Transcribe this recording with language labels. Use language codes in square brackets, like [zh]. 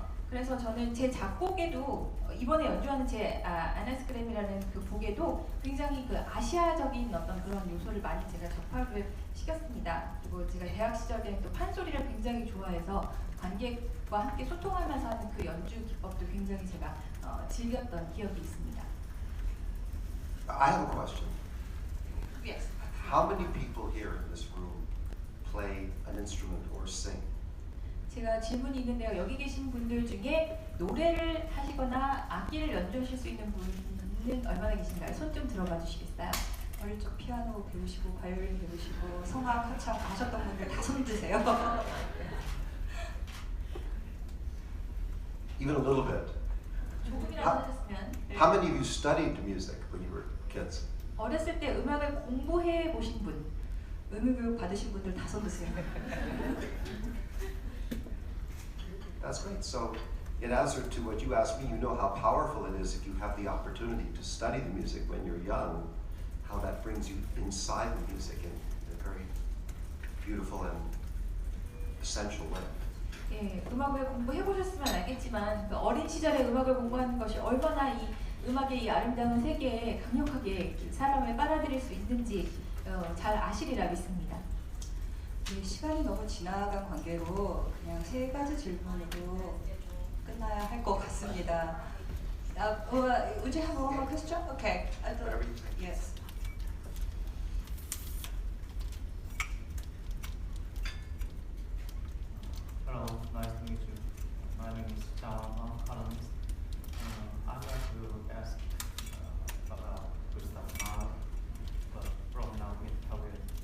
[ko] 그래서 저는 제 작곡에도 이번에 연주하는 제 아나스그램이라는 그 곡에도 굉장히 그 아시아적인 어떤 그런 요소를 많이 제가 접합을 시켰습니다. 그리고 제가 대학 시절에 또 판소리를 굉장히 좋아해서 관객과 함께 소통하면서 하는 그 연주 기법도 굉장히 제가 즐겼던 기억이 있습니다. [en] I have a question. Yes. How many people here in this room play an instrument or sing? [ko] 제가 질문이 있는데요. 여기 계신 분들 중에 노래를 하시거나 악기를 연주하실 수 있는 분은 얼마나 계신가요? 손 좀 들어봐 주시겠어요? 어릴 적 피아노 배우시고 바이올린 배우시고 성악 한창 가셨던 분들 다 손 드세요. [en] Even a little bit. [ko] 조금이라도 하셨으면. [en] How many of you studied music when you were kids? [ko] 어렸을 때 음악을 공부해 보신 분. 음악교육 받으신 분들 다 손 드세요. [en] That's great. So, in answer to what you asked me, you know how powerful it is if you have the opportunity to study the music when you're young, how that brings you inside the music in a very beautiful and essential way. [ko] 예, 음악을 공부해 보셨으면 알겠지만 그 어린 시절에 음악을 공부하는 것이 얼마나 이 음악의 이 아름다운 세계에 강력하게 사람을 빨아들일 수 있는지 잘 아시리라 믿습니다. 네, 시간이 너무 지나간 관계로 그냥 세 가지 질문으로 끝나야 할 것 같습니다. [en] Would you have one more question? Okay. Whatever you think. Yes. Hello, nice to meet you. My name is John Adams. I'd like to ask about Gustav Mahler, but from now I will.